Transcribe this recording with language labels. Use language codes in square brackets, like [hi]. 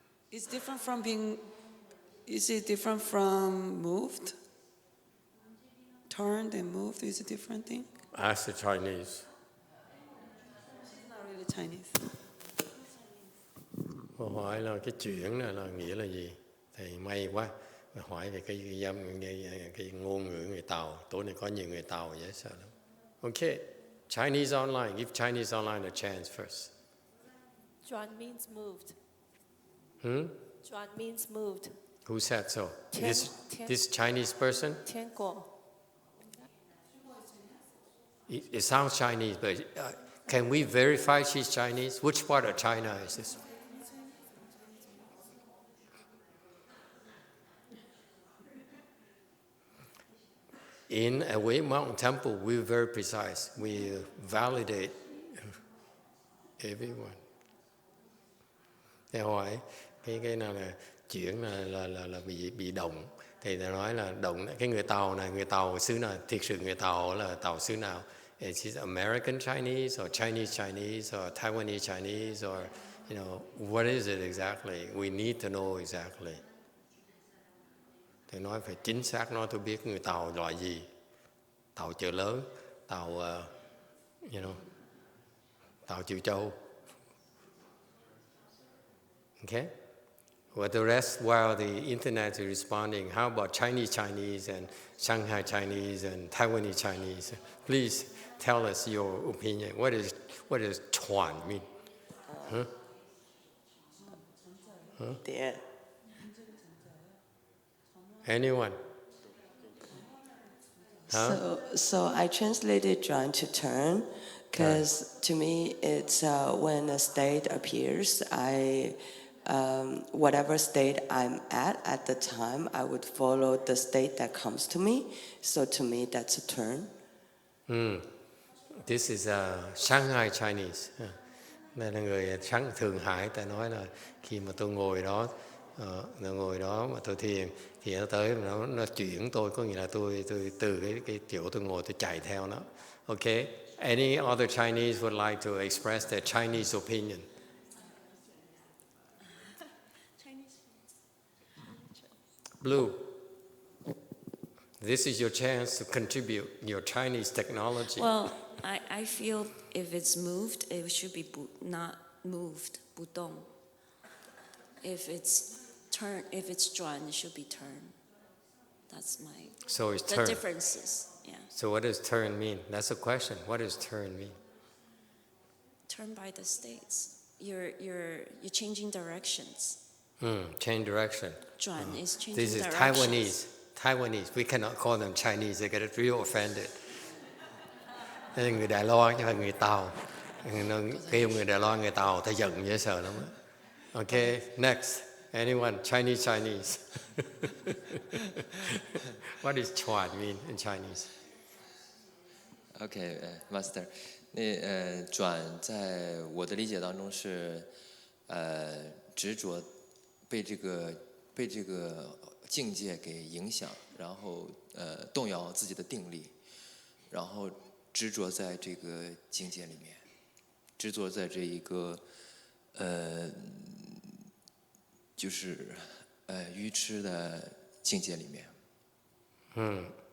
[en] Is it different from moved? Turned and moved is a different thing? Ask the Chinese. She's not really Chinese. [vi] Câu hỏi là cái chuyển này là nghĩa là gì? Thì may quá, hỏi về cái ngôn ngữ người Tàu. Tối nay có nhiều người Tàu dễ sợ lắm. [en] Okay, Chinese online. Give Chinese online a chance first. Juan means moved. Juan means moved. Who said so? Tian. This Chinese person? [zh] 天果. [en] It sounds Chinese, but can we verify she's Chinese? Which part of China is this? In a Wei Mountain Temple, we're very precise. We validate everyone. [vi] Thế hỏi cái nào là chuyển là bị động, thì ta nói là động cái người Tàu này, người Tàu xứ nào, thiệt sự người Tàu là Tàu xứ nào? [en] Is it American Chinese or Chinese or Taiwanese Chinese or what is it exactly? We need to know exactly. [vi] Thì nói phải chính xác, nói tôi biết người Tàu loại gì. Tàu chợ lớn, Tàu Tàu Chiều Châu. [en] Okay? Well, the rest, while the internet is responding, how about Chinese and Shanghai Chinese and Taiwanese Chinese? Please tell us your opinion. What does Chuan mean? There. Anyone? Huh? So I translated Zhuan to turn, because to me it's when a state appears, whatever state I'm at the time, I would follow the state that comes to me. So to me, that's a turn. This is Shanghai Chinese. [vi] Đây là người Thượng Hải. Ta nói là khi mà tôi ngồi đó mà tôi thiền, thì nó tới nó chuyển tôi, có nghĩa là tôi từ cái chỗ tôi ngồi tôi chạy theo nó. [en] Okay. Any other Chinese would like to express their Chinese opinion? Blue. This is your chance to contribute your Chinese technology. Well, I feel if it's moved, it should be not moved, 不动. If it's drawn, it should be turned. That's my. So it's the turn. differences. Yeah. So what does turn mean? That's the question. What does turn mean? Turn by the states. You're changing directions. Change direction. 转 is changing This is directions. Taiwanese. We cannot call them Chinese. They get real offended. [vi] Đây là người Đài Loan chứ không phải người Tàu. Nó kêu người Đài Loan người Tàu, ta giận dễ sợ lắm. [en] Okay, next. Anyone? Chinese. What does chuan mean in Chinese? [zh] OK, Master， 那转在我的理解当中是，执着被这个境界给影响，然后动摇自己的定力，然后执着在这个境界里面，执着在这一个就是愚痴的境界里面。